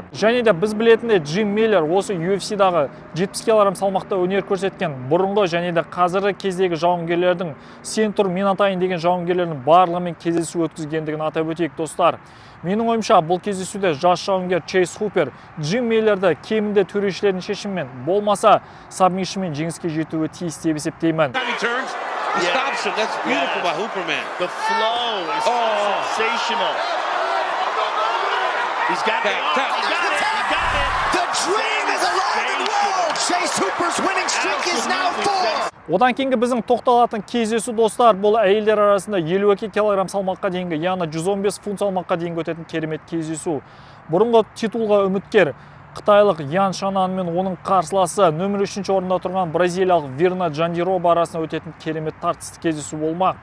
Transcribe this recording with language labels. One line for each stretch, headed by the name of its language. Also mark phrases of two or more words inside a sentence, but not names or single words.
Kazakh: Және де біз білетіндей Джим Миллер осы UFC-дағы 70 кг салмақта өнер көрсеткен бұрынғы және де қазіргі кездегі жауынгерлердің сен тұр мен атайын деген жауынгерлердің барлығымен кездесу өткізгендігін атап өтейік достар. Менің ойымша бұл кездесуде жас жауынгер Чейз Хупер Джим Миллерді кемінде төрешілердің шешімімен болмаса сабмишнмен жеңіске жетуі тиіс деп есептеймін.
English: He stops him. That's beautiful by Hooper, man. The flow is sensational. He's got it. He got it. The dream is alive and well. Chase Hooper's winning streak is now 4.
Kazakh: Одан кейінгі біздің тоқталатын кездесу достар, бұл әйелдер арасында 52 кг салмаққа дейінгі, яғни 115 фунт салмаққа дейінгі өтетін керемет кездесу. Бұрынғы титулға үміткер қытайлық Ян Шанан мен оның қарсыласы нөмірі 3-ші орында тұрған бразилиялық Верна Джандироба арасында өтетін керемет тартысты кездесу болмақ.